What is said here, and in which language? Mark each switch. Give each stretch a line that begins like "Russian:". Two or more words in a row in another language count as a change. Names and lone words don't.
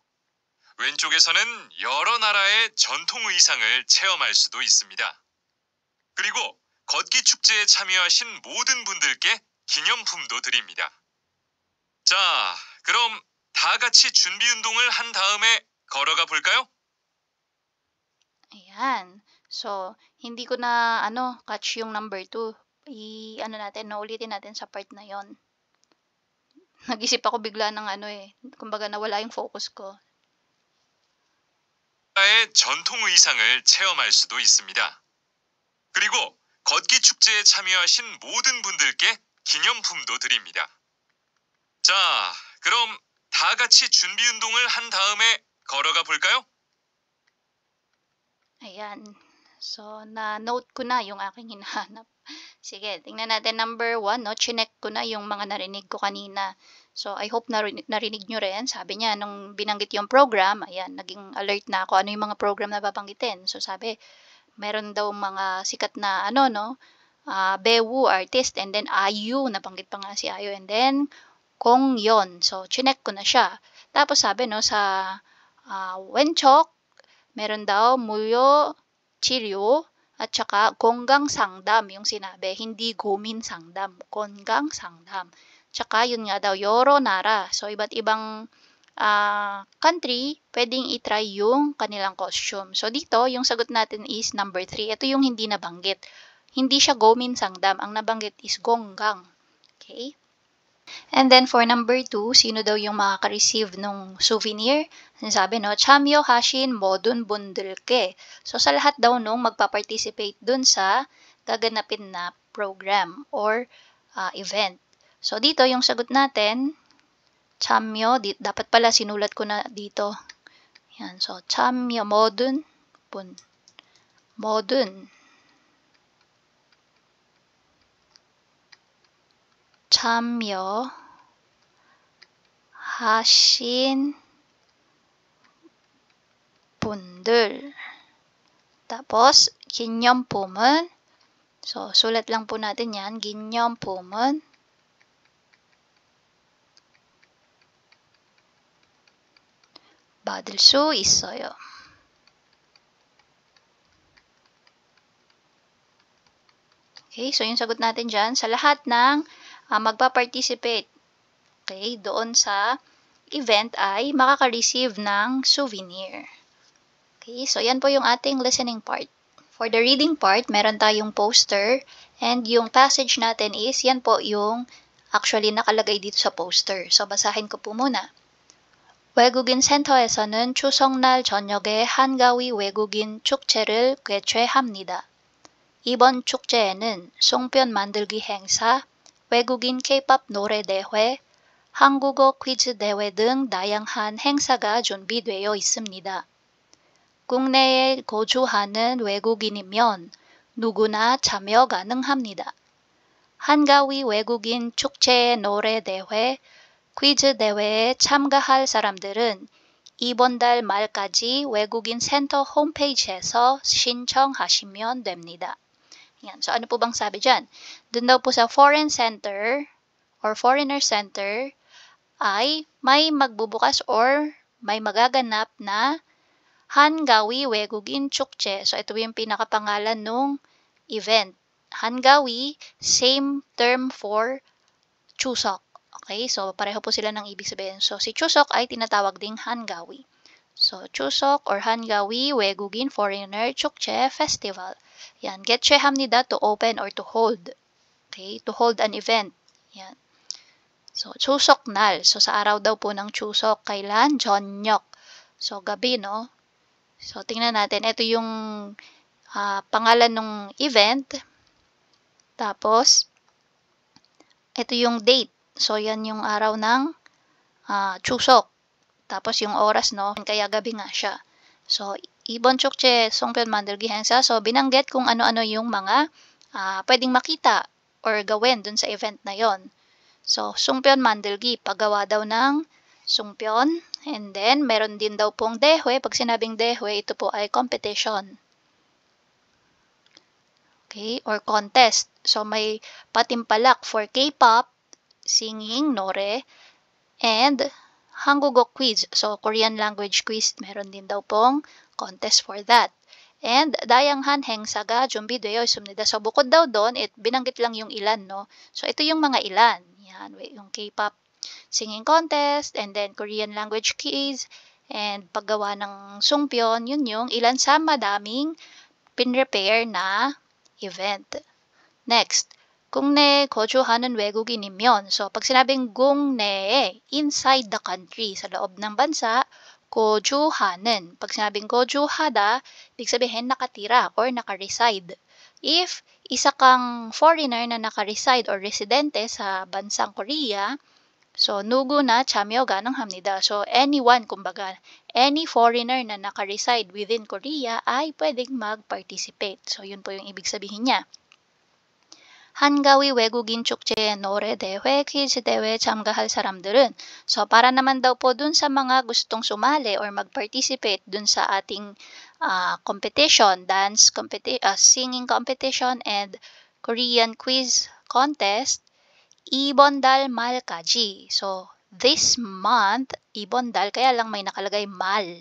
Korean: 왼쪽에서는 여러 나라의 전통 의상을 체험할 수도 있습니다. 그리고 걷기 축제에 참여하신 모든 분들께 기념품도 드립니다. 자, 그럼 다 같이 준비 운동을 한 다음에 걸어가 볼까요?
Filipino: Ayan. So, hindi ko na, catch yung number 2. Naulitin natin sa part na yon. Nag-isip ako bigla ng kumbaga nawala yung focus ko.
Korean: 나라의 전통 의상을 체험할 수도 있습니다. 그리고 걷기 축제에 참여하신 모든 분들께 기념품도 드립니다. 자, 그럼 다 같이 준비 운동을 한 다음에 걸어가 볼까요?
Filipino: Ayan. So, na-note ko na yung aking hinahanap. Sige, tingnan natin number 1, no? Chinek ko na yung mga narinig ko kanina. So,
English: I hope
Filipino: narinig nyo rin. Sabi niya, nung binanggit yung program, ayan, naging alert na ako. Ano yung mga program na babanggitin? So, sabi, meron daw mga sikat na, 배우, artist,
English: and then
Filipino: IU, nabanggit pa nga si IU,
English: and then,
Filipino: 공연. So, chinek ko na siya. Tapos sabi, no, sa 왼쪽, meron daw
Korean: 무료 치료,
Filipino: at saka
Korean: 건강 상담
Filipino: yung sinabi, hindi
Korean: 고민 상담, 건강 상담.
Filipino: Tsaka yun nga daw,
Korean: 여러 나라.
Filipino: So, iba't ibang country, pwedeng itry yung kanilang costume. So, dito, yung sagot natin is number 3. Ito yung hindi nabanggit. Hindi siya
Korean: 고민 상담.
Filipino: Ang nabanggit is gonggang. Okay? And then for number 2, sino daw yung makaka-receive ng souvenir? Sabi no,
Korean: 참여하신 모든 분들께.
Filipino: So sa lahat daw nung magpa-participate dun sa gaganapin na program or event. So dito yung sagot natin, chamyo, dapat pala sinulat ko na dito.
Korean: Yan, so 참여 모든 참여 하신 분들.
Filipino: Tapos, 기념품은, so sulat lang po natin yan,
Korean: 기념품은 받을 수 있어요.
Filipino: Okay, so yung sagot natin dyan, sa lahat ng magpa-participate, okay, doon sa event ay makaka-receive ng souvenir. Okay, so yan po yung ating listening part. For the reading part, meron tayong poster and yung passage natin is, yan po yung actually nakalagay dito sa poster. So basahin ko po muna.
Korean: 외국인 센터에서는 추석날 저녁에 한가위 외국인 축제를 개최합니다. 이번 축제에는 송편 만들기 행사, 외국인 K-pop 노래 대회, 한국어 퀴즈 대회 등 다양한 행사가 준비되어 있습니다. 국내에 거주하는 외국인이면 누구나 참여 가능합니다. 한가위 외국인 축제 노래 대회, 퀴즈 대회에 참가할 사람들은 이번 달 말까지 외국인 센터 홈페이지에서 신청하시면 됩니다.
Filipino: Yan. So, ano po bang sabi dyan? Doon daw po sa
English: foreign center or foreigner center
Filipino: ay may magbubukas or may magaganap na
Korean: 한가위 외국인 축제.
Filipino: So, ito yung pinakapangalan nung event.
Korean: 한가위,
English: same term for Chuseok. Okay?
Filipino: So, pareho po sila ng ibig sabihin. So, si Chuseok ay tinatawag ding 한가위.
English: So, Chuseok or
Korean: 한가위 외국인
English: foreigner 축제 festival.
Filipino: Yan,
Korean: 개최합니다,
English: to open or to hold. Okay, to hold an event.
Filipino: Yan.
Korean: So, Chuseok 날.
Filipino: So, sa araw daw po ng Chuseok, kailan? 저녁. So, gabi, no? So, tingnan natin. Ito yung pangalan ng event. Tapos, ito yung date. So, yan yung araw ng Chuseok. Tapos, yung oras, no? Kaya gabi nga siya. So,
Korean: 이번 축제 송편 만들기 행사.
Filipino: So, binanggit kung ano-ano yung mga pwedeng makita or gawin dun sa event na yon. So,
Korean: 송편 만들기,
Filipino: paggawa daw ng sungpyon. And then, meron din daw pong dehwe. Pag sinabing dehwe, ito po ay competition.
English: Okay, or contest.
Filipino: So, may patimpalak
English: for K-pop, singing,
Filipino: 노래, and 한국어 quiz.
English: So, Korean language quiz,
Filipino: meron din daw pong
English: contest for that.
Korean: And 다양한 행사가 준비되어 있습니다.
Filipino: So, bukod daw doon, binanggit lang yung ilan, no? So, ito yung mga ilan. Yan, yung
English: K-pop singing contest, and then Korean language quiz,
Filipino: and paggawa ng sungpyon, yun yung ilan sa madaming pinrepare na event. Next,
Korean: 국내에 거주하는 외국인이면,
Filipino: so pag sinabing 국내에,
English: inside the country,
Filipino: sa loob ng bansa, 거주하는, pag sinabing 거주하다, ibig sabihin nakatira or nakareside. If isa kang foreigner na nakareside or residente sa bansang Korea, so
Korean: 누구나 참여 가능합니다.
English: So anyone,
Filipino: kumbaga,
English: any foreigner
Filipino: na nakareside within Korea ay pwedeng mag-participate. So yun po yung ibig sabihin niya.
Korean: 한가위 외국인 축제의 노래 대회, 퀴즈 대회에 참가할 사람들은,
Filipino: so para naman daw po dun sa mga gustong sumali or mag-participate dun sa ating competition,
English: singing competition and Korean quiz contest,
Korean: 이번 달 말까지.
English: So, this month,
Korean: 이번 달,
Filipino: kaya lang may nakalagay 말.